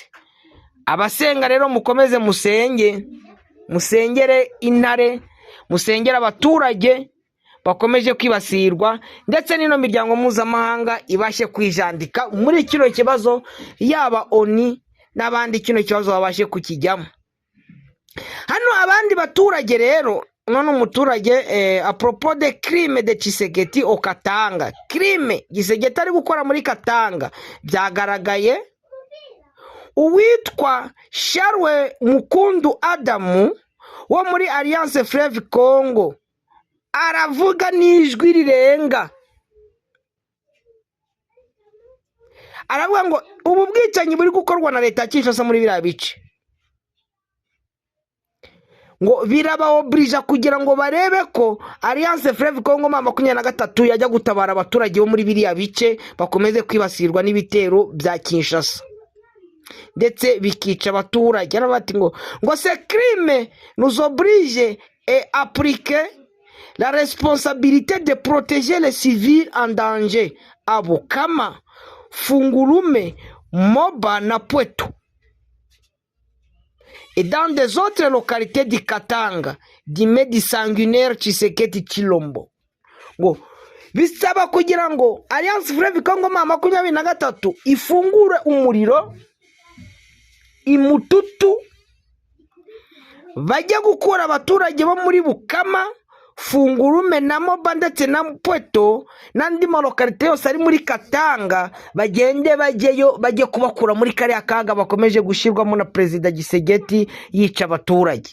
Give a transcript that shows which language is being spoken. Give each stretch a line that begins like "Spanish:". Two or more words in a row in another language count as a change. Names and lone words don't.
Kinyarwanda: Abasenga rero mukomeze musengere intare, musengera abaturage bakomeje kwibasirwa, ndetse n'ino miryango mpuzamahanga ibashe kwijandika muri kino kibazo, yaba ONU n'abandi kino kibazo babashe kukijyamo. Hano abandi baturage rero, none umuturage
French: a propos de crime de Tshisekedi au Katanga,
Kinyarwanda: crime Tshisekedi ari gukora muri Katanga, byagaragaye uwitwa Sharwe Mukundu Adamu wo muri Alliance Fleuve Congo aravuga n'ijwi rirenga, aravuga ngo ubu bwicanyi buri gukorwa na leta ya Kinshasa muri biriya bice, ngo birabaobrija kugira ngo barebe ko Alliance Fleuve Congo 23 yajya gutabara abaturage bo muri biriya bice bakomeze kwibasirwa n'ibitero bya Kinshasa ndetse bikica abaturage. Arabati ngo
French: ce crime nous oblige et appliquer la responsabilité de protéger les civils en danger à Bukama, Fungurume, Moba na Pweto et dans des autres localités du Katanga, du Medi sanguinaire Tshisekedi Chilombo.
Kinyarwanda: Ngo bisaba kugira ngo Alliance Fleuve Congo 23 ifungure umuriro imututu, bajya gukura abaturage bo muri Bukama, Fungurume na Moba ndetse na Pweto n'andi malokalite yose ari muri Katanga, bagende bajyeyo, bajye kubakura muri kariya kaga bakomeje gushyirwamo na Perezida Tshisekedi yica abaturage.